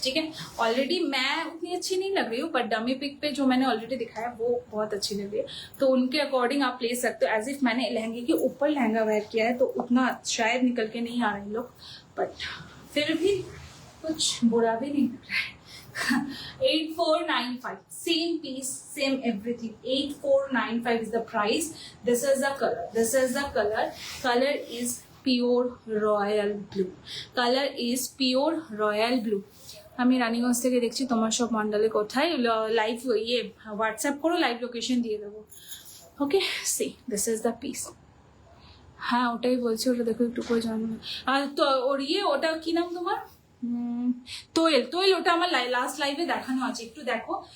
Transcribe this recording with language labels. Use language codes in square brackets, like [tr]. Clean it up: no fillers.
[hi] ठीक है, ऑलरेडी मैं उतनी अच्छी नहीं लग रही हूँ, बट डमी पिक पे जो मैंने ऑलरेडी दिखाया वो बहुत अच्छी लग रही है, तो उनके अकॉर्डिंग आप ले सकते हो। [en] as if [hi] मैंने लहंगे के ऊपर लहंगा वेयर किया है, तो उतना शायद निकल के नहीं आ रहे लोग, बट फिर भी कुछ बुरा भी नहीं लग रहा है। [en] 8495, same piece, same everything. 8495 is the price. This is the color. This is the color. Color is pure royal blue. Color is pure royal blue. [bn] আমি রানীগঞ্জ থেকে দেখছি, তোমার সব মন্ডলে কোথায় লাইভ ইয়ে হোয়াটসঅ্যাপ করো, লাইভ লোকেশন দিয়ে দেবো। ওকে, [en] See this is the piece. [bn] হ্যাঁ ওটাই বলছি, ওটা দেখো একটু করে জানো। আর তো ওর ইয়ে ওটা কি নাম তোমার? তোয়েল, তোয়েল ওটা আমার লাস্ট লাইভে দেখানো আছে, একটু দেখো।